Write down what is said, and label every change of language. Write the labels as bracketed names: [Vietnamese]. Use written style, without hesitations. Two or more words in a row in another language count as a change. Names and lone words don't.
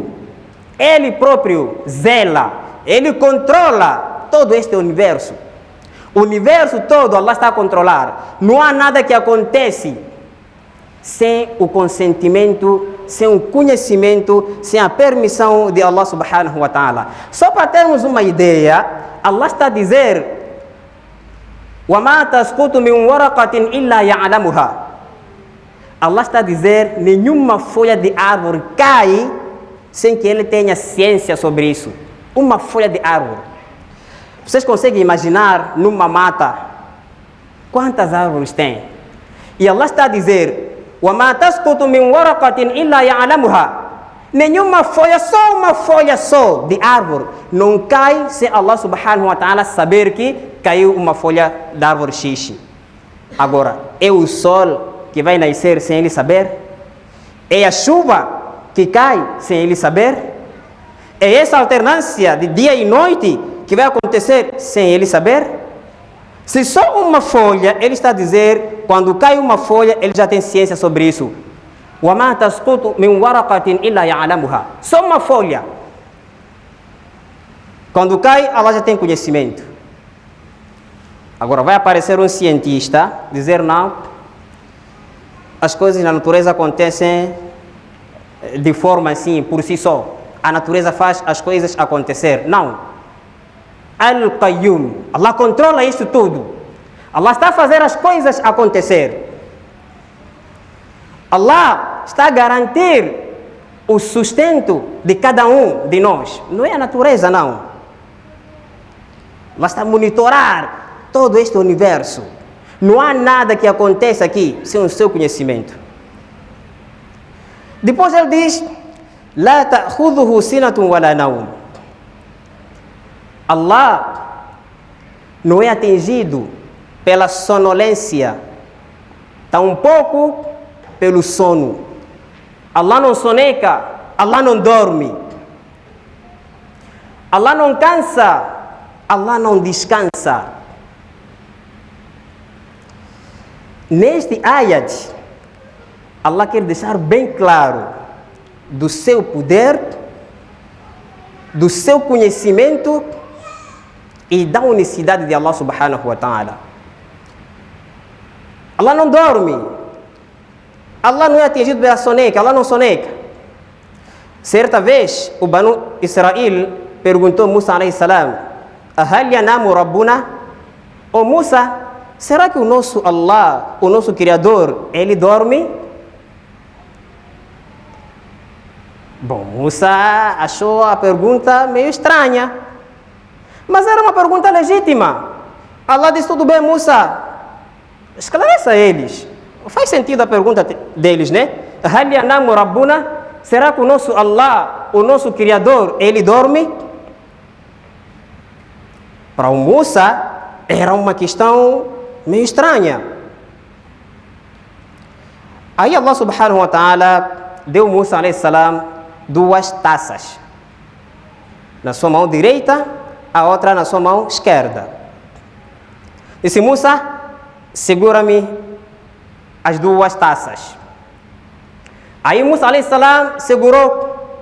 [Portuguese] Ele próprio zela. Ele controla todo este universo. O universo todo Allah está a controlar. Não há nada que acontece sem o consentimento, sem o conhecimento, sem a permissão de Allah [Arabic] سبحانه وتعالى. [Portuguese] Só para termos uma ideia, Allah está a dizer [Arabic] وَمَا تَسْقُطُ مِنْ وَرَقَةٍ إِلَّا يَعْلَمُهَا. [Portuguese] Allah está a dizer, nenhuma folha de árvore cai sem que ele tenha ciência sobre isso. Uma folha de árvore. Vocês conseguem imaginar numa mata quantas árvores tem? E Allah está a dizer, [Arabic] وَمَا تَسْقُطُ مِنْ وَرَقَةٍ إِلَّا يَعْلَمُهَا. [Portuguese] Nenhuma folha, só uma folha só de árvore não cai sem Allah [Arabic] سبحانه وتعالى [Portuguese] saber que caiu uma folha da árvore X. Agora, é o sol que vai nascer sem ele saber? É a chuva que cai sem ele saber? É essa alternância de dia e noite que vai acontecer sem ele saber? Se só uma folha, ele está a dizer, quando cai uma folha, ele já tem ciência sobre isso. [Arabic] وَمَا تَسْقُطُ مِنْ وَرَقَةٍ إِلَّا يَعْلَمُهَا. [Portuguese] Só uma folha. Quando cai, Allah já tem conhecimento. Agora vai aparecer um cientista dizer não, as coisas na natureza acontecem de forma assim, por si só. A natureza faz as coisas acontecer. Não. Al-Qayyum. Allah controla isso tudo. Allah está a fazer as coisas acontecer. Allah está a garantir o sustento de cada um de nós. Não é a natureza, não. Allah está a monitorar todo este universo. Não há nada que aconteça aqui sem o seu conhecimento. Depois ele diz, [Arabic] لا تأخذه سنة ولا نوم. [Portuguese] Allah não é atingido pela sonolência, tampouco pelo sono. Allah não soneca, Allah não dorme. Allah não cansa, Allah não descansa. Neste ayat, Allah quer deixar bem claro do seu poder, do seu conhecimento e da unicidade de Allah [Arabic] سبحانه وتعالى. [Portuguese] Allah não dorme. Allah não é atingido pela soneca, Allah não soneca. Certa vez, o Banu Israel perguntou a Musa [Arabic] عليه السلام: أهل ينام ربنا? [Portuguese] Ô Musa, será que o nosso Allah, o nosso Criador, ele dorme? Bom, Musa achou a pergunta meio estranha, mas era uma pergunta legítima. Allah disse: tudo bem, Musa, esclareça eles. Faz sentido a pergunta deles, né? [Arabic] هل ينام ربنا? [Portuguese] Será que o nosso Allah, o nosso Criador, ele dorme? Para o Musa era uma questão meio estranha. Aí Allah [Arabic] سبحانه وتعالى [Portuguese] deu Musa [Arabic] عليه السلام [Portuguese] 2 taças. Na sua mão direita, a outra na sua mão esquerda. Disse: Musa, segura-me as 2 taças. Aí Musa [Arabic] عليه السلام [Portuguese] segurou.